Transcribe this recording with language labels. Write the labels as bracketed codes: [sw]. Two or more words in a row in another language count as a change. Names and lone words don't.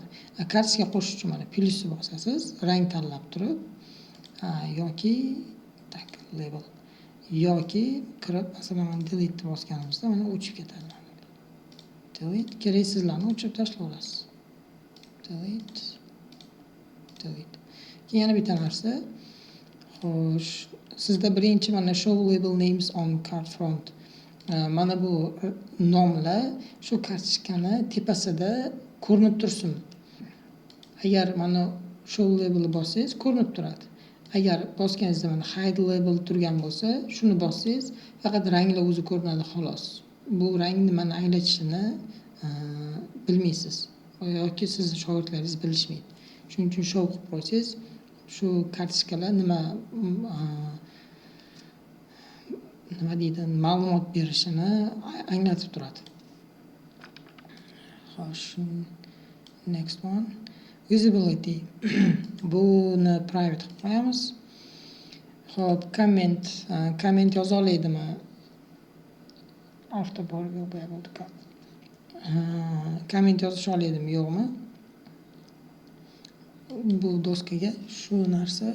[uz] Kartochka qo'shish uchun mana plyusni bosasiz, rang tanlab turib, yoki [en] tak label [uz] yoki kirib, masalan, mana delete bosganimizda mana o'chib ketadi. Delete, keraksizlarni o'chirib tashlayverasiz. Delete. Keyin yana bitta narsa. Xo'sh, sizda birinchi mana [en] show label names on card front. [uz] Mana bu nomlar shu kartochkani tepasida ko'rinib tursin. Agar mana [en] show label [uz] bossangiz ko'rinib turadi. Agar bosganingizda mana [en] hide label [uz] turgan bo'lsa, shuni bossangiz faqat ranglar o'zi ko'rinadi xolos. Bu rang nimani anglatishini bilmaysiz yoki sizni shogirdlaringiz bilishmaydi. Shuning uchun show qilib qo'ysangiz, shu kartochkalar nima deydi, ma'lumot berishini anglatib turadi. Xo'sh, [en] next one, visibility. [uz] Buni private qilib qo'yamiz. Xo'p, comment yoza oladimi? Avtobar yo'q, bu bo'ldi. Comment yozish oladimi, yo'qmi? Bu doskaga shu narsa.